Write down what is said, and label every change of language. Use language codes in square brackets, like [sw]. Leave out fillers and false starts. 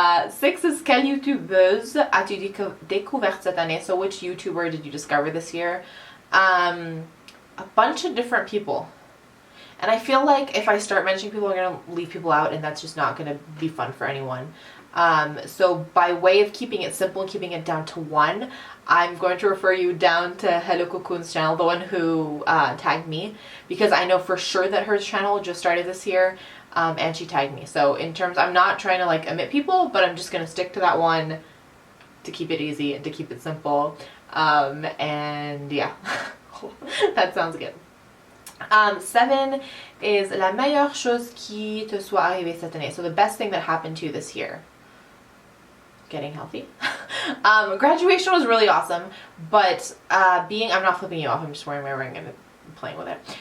[en] 6 is [fr] quelle YouTubeuse as-tu découvert cette année? [en] So which YouTuber did you discover this year? A bunch of different people. And I feel like if I start mentioning people, I'm going to leave people out, and that's just not going to be fun for anyone. So by way of keeping it simple and keeping it down to one, I'm going to refer you down to Hello Cocoon's channel, the one who tagged me, because I know for sure that her channel just started this year, and she tagged me. So in terms, I'm not trying to like omit people, but I'm just going to stick to that one to keep it easy and to keep it simple. And yeah, that sounds good. 7 is [fr] la meilleure chose qui te soit arrivée cette année. [en] So the best thing that happened to you this year. Getting healthy. Graduation was really awesome, but I'm not flipping you off, I'm just wearing my ring and playing with it.